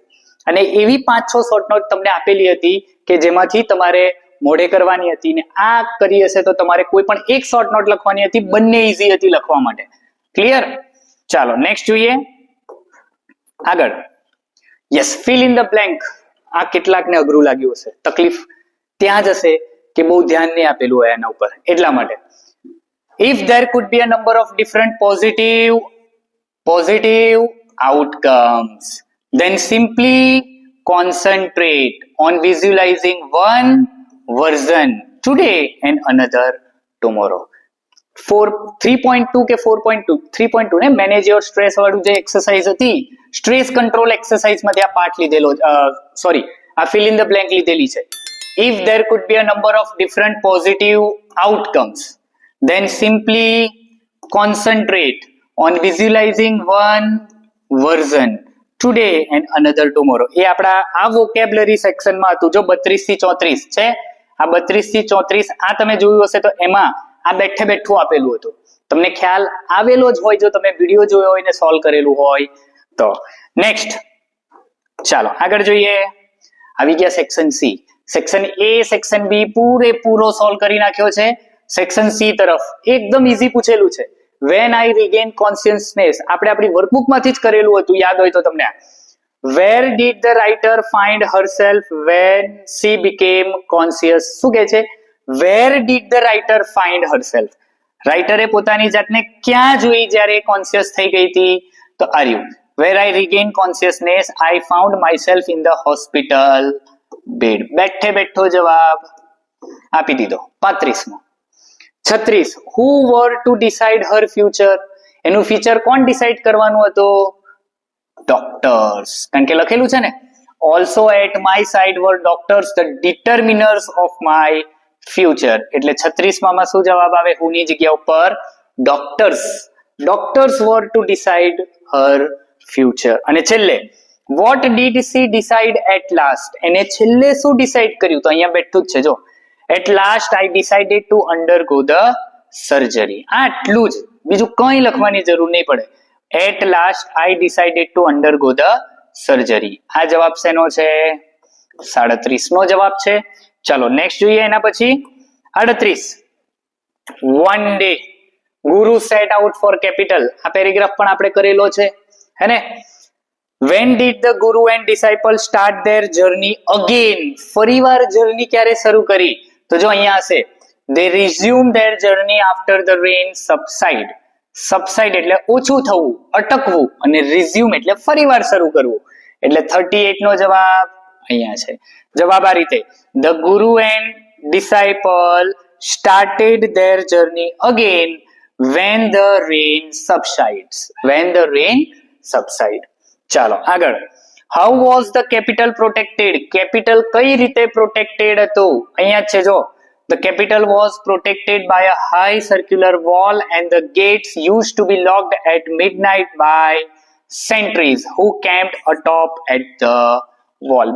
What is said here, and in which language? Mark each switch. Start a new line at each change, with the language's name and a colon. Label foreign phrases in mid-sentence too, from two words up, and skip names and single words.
Gujarati: અને એવી 5-6
English: short note
Gujarati: તમને આપેલી હતી કે જેમાંથી તમારે મોડે કરવાની હતી, ને આ કરી હશે તો તમારે કોઈ પણ એક
English: short note
Gujarati: લખવાની હતી. બંને ઈઝી હતી લખવા માટે. ક્લિયર? ચાલો, નેક્સ્ટ જોઈએ આગળ.
English: yes, fill in the blank.
Gujarati: આ કેટલાકને અઘરું લાગ્યું હશે. તકલીફ ત્યાં જ હશે કે બહુ ધ્યાન નહીં આપેલું હોય એના ઉપર, એટલા માટે.
English: If there could be a number of different positive outcomes, then simply concentrate on visualizing one version today and another tomorrow.
Gujarati: 3.2 કે 4.2 3.2 ને
English: manage your stress
Gujarati: વાળું જે એક્સરસાઇઝ હતી,
English: stress control exercise
Gujarati: માંથી આ પાર્ટ લીધેલો, સોરી, આ
English: fill in the blank
Gujarati: લીધેલી છે.
English: If there could be a number of different positive outcomes, then simply concentrate on visualizing one version today and another tomorrow.
Gujarati: એ આપણા આ
English: vocabulary sectionમાં
Gujarati: હતું. જો 32 થી 34 છે, આ 32 થી 34 આ તમે જોયું હશે તો એમાં આ બેઠું આપેલું હતું. તમને ખ્યાલ આવેલો જ હોય જો તમે વિડીયો જોયો હોય ને સોલ્વ કરેલું હોય તો. નેક્સ્ટ, ચાલો આગળ જોઈએ. આવી ગયા
English: section C. section A, section B
Gujarati: પૂરેપૂરો સોલ્વ કરી નાખ્યો છે.
English: section C
Gujarati: તરફ એકદમ ઈઝી પૂછેલું છે.
English: When I regain consciousness,
Gujarati: આપણે આપણી વર્કબુકમાંથી જ કરેલું હતું, યાદ હોય તો તમને.
English: Where did the writer find herself when she became conscious?
Gujarati: શું કહે છે?
English: Where did the writer find herself?
Gujarati: રાઇટરે પોતાની જાતને ક્યાં જોઈ જ્યારે કોન્શિયસ થઈ ગઈ હતી? તો આર્યું,
English: where I regained consciousness, I found myself in the hospital bed.
Gujarati: બેઠો જવાબ આપી દીધો. 35મો. 36,
English: who were to decide her future?
Gujarati: એનું ફ્યુચર કોણ ડિસાઇડ કરવાનું હતું? ડોક્ટર્સ. કારણ કે લખેલું છે ને,
English: also at my side were doctors, the determiners of my future.
Gujarati: એટલે 36માં શું જવાબ આવે? who ની જગ્યા ઉપર ડોક્ટર્સ.
English: ડોક્ટર્સ were to decide her future.
Gujarati: અને છેલ્લે
English: what did she decide at last,
Gujarati: એને છેલ્લે શું ડિસાઇડ કર્યું? તો અહીંયા બેઠું જ છે જો,
English: at last I decided to undergo the surgery.
Gujarati: આટલું જ, બીજું કંઈ લખવાની જરૂર નહીં પડે.
English: at last I decided to undergo the surgery.
Gujarati: આ જવાબ શેનો છે? 37 નો જવાબ છે. ચાલો નેક્સ્ટ જોઈએ. એના પછી 38.
English: one day guru set out for capital.
Gujarati: આ પેરેગ્રાફ પણ આપણે કરેલો છે હે ને.
English: When did the guru and disciple start their journey again?
Gujarati: ફરીવાર જર્ની ક્યારે શરૂ કરી? તો જો અહીંયા હશે,
English: they resumed their journey after the rain subside.
Gujarati: Subside એટલે ઓછું થવું, અટકવું, અને resume એટલે ફરીવાર શરૂ કરવું. એટલે 38 નો જવાબ અહીંયા છે. જવાબ આ રીતે,
English: the guru and disciple started their journey again when the rain subsides. When the rain subside.
Gujarati: ચાલો આગળ.
English: how was the capital protected?
Gujarati: કેપિટલ કઈ રીતે પ્રોટેક્ટેડ હતું? અહીંયા છે જો,
English: the capital was protected by a high circular wall and the gates use to be locked at midnight by sentries who camped atop at the wall.